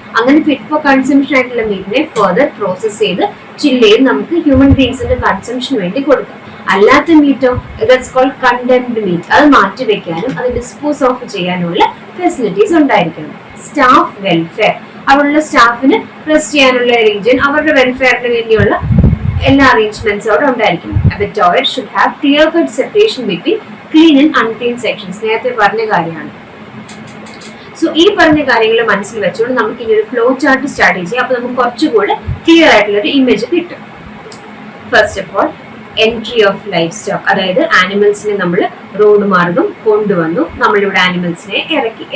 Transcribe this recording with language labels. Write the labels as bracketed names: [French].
[Malayalam] അങ്ങനെ fit for consumption ആയിട്ടുള്ള മീറ്റിനെ further process ചെയ്ത് ചില്ല് ചെയ്ത് നമുക്ക് ഹ്യൂമൻ ബീങ്സിന്റെ കൺസംഷന് വേണ്ടി കൊടുക്കാം. അല്ലാത്ത മീറ്റോ, ദാറ്റ്സ് കോൾഡ് കണ്ടംപ്റ്റ് മീറ്റ്, അത് മാറ്റി വെക്കാനും അത് ഡിസ്പോസ് ഓഫ് ചെയ്യാനുള്ള ഫെസിലിറ്റീസ് ഉണ്ടായിരിക്കണം. സ്റ്റാഫ് വെൽഫെയർ, അവിടെയുള്ള സ്റ്റാഫിന് റെസ്റ്റ് ചെയ്യാനുള്ള റീജിയൻ, അവരുടെ വെൽഫെയറിന് വേണ്ടിയുള്ള എല്ലാ അറേഞ്ച്മെന്റ്സും അവിടെ ഉണ്ടായിരിക്കും. [English] Abattoir should have clear-cut separation between clean and unclean sections. [Malayalam] നേരത്തെ പറഞ്ഞ കാര്യമാണ്. സോ ഈ പറഞ്ഞ കാര്യങ്ങൾ മനസ്സിൽ വെച്ചുകൊണ്ട് നമുക്ക് ഇനി ഒരു ഫ്ലോ ചാർട്ട് സ്റ്റാർട്ട് ചെയ്യാം. അപ്പൊ നമുക്ക് കുറച്ചുകൂടെ ക്ലിയർ ആയിട്ടുള്ള ഒരു ഇമേജ് കിട്ടും. First of all entry of life stock, അതായത് ആനിമൽസിനെ നമ്മൾ റോഡ് മാർഗം കൊണ്ടുവന്നു, നമ്മളിവിടെ ആനിമൽസിനെ ഇറക്കി.